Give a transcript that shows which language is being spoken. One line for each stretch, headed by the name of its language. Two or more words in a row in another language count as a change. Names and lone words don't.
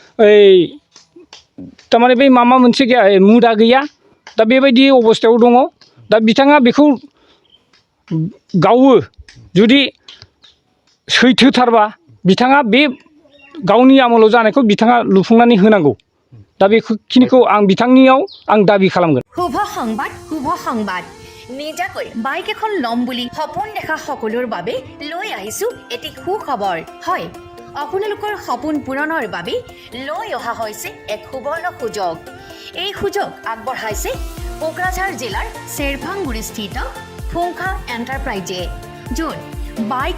Bodo: थारमाने बै माबा मोनसे गैया मुदा गैया दा बेबायदि अबस्थायाव दङ दा बिथाङा बेखौ गावो जुदि सैथोथारबा बिथाङा बे गावनि आमोलाव जानायखौ बिथाङा लुफुंनानै होनांगौ दा बेखिनिखौ आं बिथांनियाव आं दाबि खालामगोन
Assamese: শুভ সংবাদ নিজাকৈ বাইক এখন ল'ম বুলি সপোন দেখা সকলোৰ বাবে লৈ আহিছো এটি সুখবৰ হয় আপোনালোকৰ সপোন পূৰণৰ বাবে লৈ অহা হৈছে এক সুবৰ্ণ সুযোগ এই সুযোগ আগবঢ়াইছে কোকৰাঝাৰ জিলাৰ চেৰভাংগুৰিস্থিত ফুংখা এণ্টাৰপ্ৰাইজে য'ত বাইক